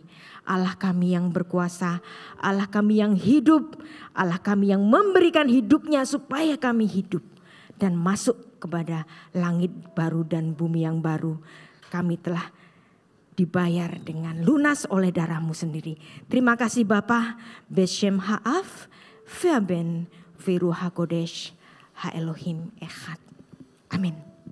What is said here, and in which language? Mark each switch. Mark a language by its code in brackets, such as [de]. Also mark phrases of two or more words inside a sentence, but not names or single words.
[id] Allah kami yang berkuasa, Allah kami yang hidup, Allah kami yang memberikan hidupnya supaya kami hidup dan masuk kepada langit baru dan bumi yang baru. Kami telah dibayar dengan lunas oleh darah-Mu sendiri. Terima kasih Bapa. [he] בשם האב והבן ורוח הקודש האלוהים אחד. [id] Amin.